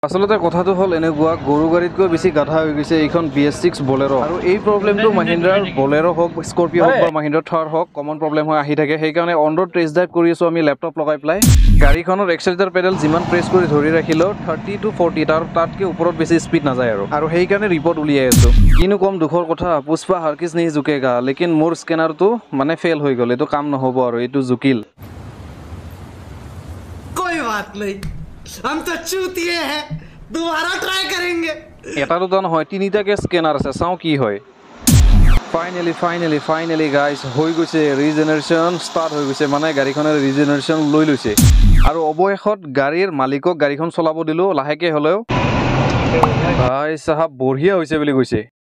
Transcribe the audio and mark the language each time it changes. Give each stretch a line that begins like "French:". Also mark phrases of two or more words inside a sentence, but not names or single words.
Assamese: আসলতে কথাটো হল এনেকুৱা গৰু গাড়ীতকৈ বেছি গাধা হৈ গৈছে এইখন BS6 বলেৰো আৰু এই প্ৰবলেমটো মহিন্দ্ৰাৰ বলেৰো হওক স্কৰপিঅ হওক বা মহিন্দ্ৰা থাৰ হওক
English: common problem
Assamese: হৈ আহি থাকে সেইকাৰণে
English: on road test drive
Assamese: কৰি আছো আমি ল্যাপটপ লগাই পেলাই গাড়ীখনৰ
English: accelerator pedal
Assamese: যিমান প্ৰেছ কৰি ধৰি ৰাখিলেও 30 to 40 তাতকৈ ওপৰত বেছি স্পীড নাযায় আৰু সেইকাৰণে ৰিপৰ্ট উলিয়াই আছো কিনো কম দুখৰ কথা পুষ্পা
Hindi: हरगिज़ नहीं झुकेगा लेकिन
Assamese: মোৰ স্কেনাৰটো মানে ফেল হৈ গ'ল এইটো কাম নহ'ব আৰু এইটো জুকিল
Hindi: कोई बात नहीं हम तो चूतिए हैं दोबारा ट्राई करेंगे
Assamese: এটা দুটা নহয় তিনিটাকে স্কেনাৰ আছে চাওঁ কি হয়
English: finally guys
Assamese: হৈ গৈছে
English: regeneration start
Assamese: হৈ গৈছে মানে গাড়ীখনে ৰিজেনেৰেশ্যন লৈ লৈছে আৰু অৱশেষত গাড়ীৰ মালিকক গাড়ীখন চলাব দিলোঁ লাহেকৈ হ'লেও
Hindi: भाई साहब बढ़िया
Assamese: হৈছে বুলি কৈছে